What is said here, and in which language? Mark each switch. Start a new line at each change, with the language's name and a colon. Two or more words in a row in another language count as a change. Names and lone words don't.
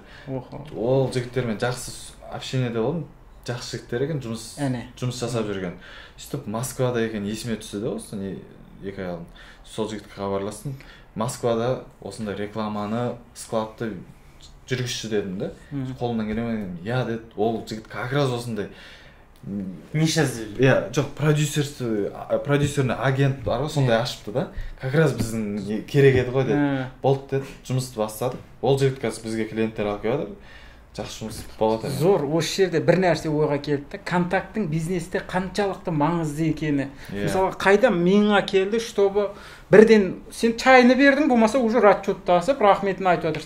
Kazakh: Ол жігіттермен жақсы общениеде болдым. Жақсы жігіттер екен, жұмыс жасап жүрген. Сөйтіп Москвада екен есіме түсті де осы 2 ай алдын. Сол жігітке хабарластым. Москвада осындай рекламаны, складты жүргізші дедім де. Қолымнан келе ме дедім. Я деді, ол жігіт
Russian: как раз
Kazakh: осындай Иә, жоқ,
Russian: продюсерный агент
Kazakh: бар ғой, сондай ашыпты да.
Russian: Как раз
Kazakh: біздің керек еді ғой деді. Болды деді, жұмысты бастадық. Ол жігіт қазір бізге клиенттер алып келіп жатыр. Жақсы жұмыс болады. Зор, осы жерде бір нәрсе ойға келді. Контакттың бизнесте қаншалықты маңызды екені. Мысалы, қайда миыңа келді, чтобы бірден сен чайны бердің, болмаса уже расчеттасып, рахметін айтып отырсың.